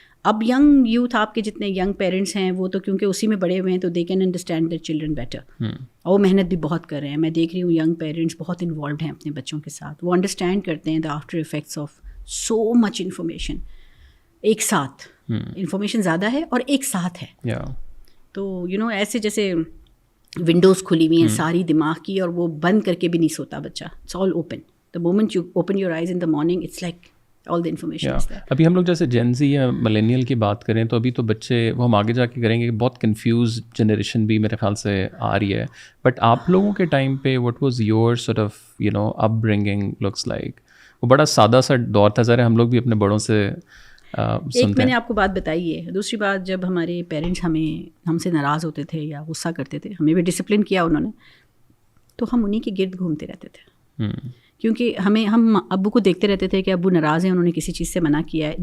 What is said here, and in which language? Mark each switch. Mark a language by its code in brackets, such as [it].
[ur] اب young youth, آپ کے جتنے ینگ پیرنٹس ہیں وہ تو کیونکہ اسی میں بڑے ہوئے ہیں, تو [en] they can understand their children better, [ur] اور وہ محنت بھی بہت کر رہے ہیں. میں دیکھ رہی ہوں ینگ پیرنٹس بہت انوالوڈ ہیں اپنے بچوں کے ساتھ, وہ انڈرسٹینڈ کرتے ہیں [en] The after effects of so much information. [ur] ایک ساتھ انفارمیشن زیادہ ہے اور ایک ساتھ ہے, تو [en] you know [ur] ایسے جیسے ونڈوز کھلی ہوئی ہیں ساری دماغ کی, اور وہ بند کر کے بھی نہیں سوتا بچہ, [en] It's all open. The moment you open your eyes in the morning, it's like all the information is there. [ur] ابھی ہم لوگ جیسے جین زی یا ملینیل کی بات کریں تو ابھی تو بچے, وہ ہم آگے جا کے کریں گے, بہت کنفیوز جنریشن بھی میرے خیال سے آ رہی ہے. بٹ آپ لوگوں کے ٹائم پہ [en] what was your sort of you know upbringing looks like? [ur] وہ بڑا سادہ سا دور تھا, ذرا ہم لوگ بھی اپنے بڑوں سے ایک میں نے آپ کو بات بتائی ہے. دوسری بات, جب ہمارے پیرنٹس ہم سے ناراض ہوتے تھے یا غصہ کرتے تھے, ہمیں بھی ڈسپلن کیا انہوں نے, تو ہم انہیں کے گرد گھومتے رہتے تھے, کیونکہ ہم ابو کو دیکھتے رہتے تھے کہ ابو ناراض ہیں, انہوں نے کسی چیز سے منع کیا ہے.